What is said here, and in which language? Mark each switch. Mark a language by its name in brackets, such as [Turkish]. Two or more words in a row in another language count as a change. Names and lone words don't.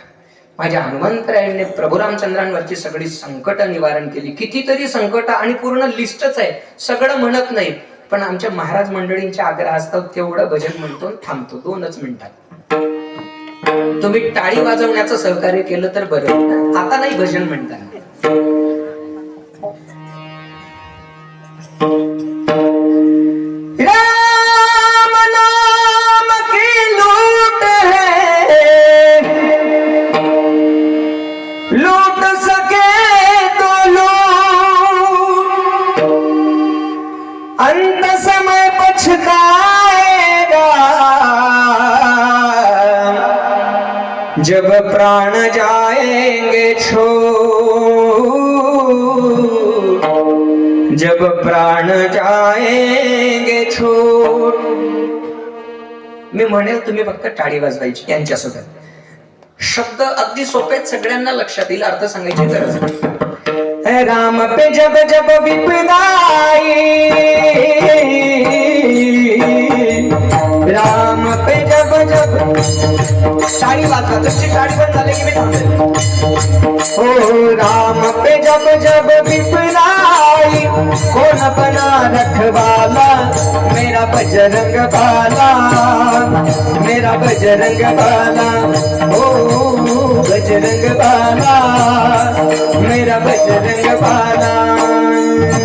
[Marathi] माझ्या हनुमंतरायांनी प्रभू रामचंद्रांवरची सगळी संकट निवारण केली. कितीतरी संकट आणि पूर्ण लिस्टच आहे, सगळं म्हणत नाही. पण आमच्या महाराज मंडळींच्या आग्रहास्तव तेवढं भजन म्हणतो, थांबतो 2च मिनिटात. तुम्ही टाळी वाजवण्याचं सहकार्य केलं तर बरं. आता नाही भजन म्हणताना. [Hindi] राम नाम की लूट है, लूट सके तो लूट, अंत समय पछताएगा जब प्राण जाएंगे छोड़, जब प्राण जाएंगे छोड़. [Marathi] मी म्हणेल तुम्ही फक्त टाळी वाजवायची यांच्यासोबत. शब्द अगदी सोपेत, सगळ्यांना लक्षात येईल, अर्थ सांगायची गरज नाही. [Hindi] राम पे जब जब विपदा आई, राम पे जब जब. [Marathi] टाळी वाजवा, तुमची टाळी पण झाली की मी थांबेल. [Hindi] हो राम पे जब जब विपदा आई, कौन बना रखवाला, मेरा बजरंग बाला, मेरा बजरंग बाला. ओ बजरंग बाला, मेरा बजरंग बाला,